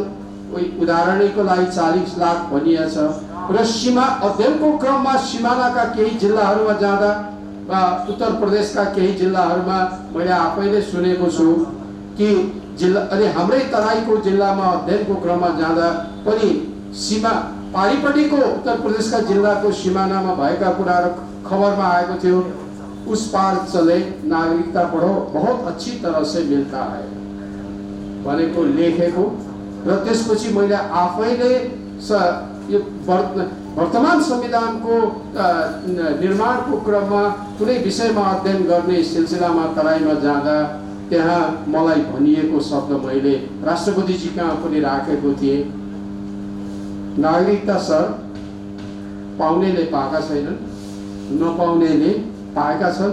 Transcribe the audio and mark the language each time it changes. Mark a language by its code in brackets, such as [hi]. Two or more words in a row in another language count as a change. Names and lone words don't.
[ne] उदाहरणको लागि 40 लाख भनिएको छ र सीमा अध्ययनको क्रममा सिमानाका केही जिल्लाहरूमा जाँदा उत्तर प्रदेशका केही जिल्लाहरूमा मैले आफैले सुनेको छु कि जिल्ला अनि हाम्रै तराईको जिल्लामा अध्ययनको क्रममा जाँदा पनि सीमा पारिपट्टिको उत्तर प्रदेशका जिल्लाको सिमानामा भएका कुराहरू खबरमा आएको थियो। [hi] उस पार चले नागरिकता पढो, बहुत अच्छी तरह से मिलता है [ne] भनेको लेखेको र त्यसपछि मैले आफैले यो वर्तमान संविधानको निर्माणको क्रममा कुनै विषयमा अध्ययन गर्ने सिलसिलामा तराईमा जाँदा त्यहाँ मलाई भनिएको शब्द मैले राष्ट्रपतिजी कहाँ पनि राखेको थिएँ, नागरिकता सर पाउनेले पाएका छैनन्, नपाउनेले पाएका छन्।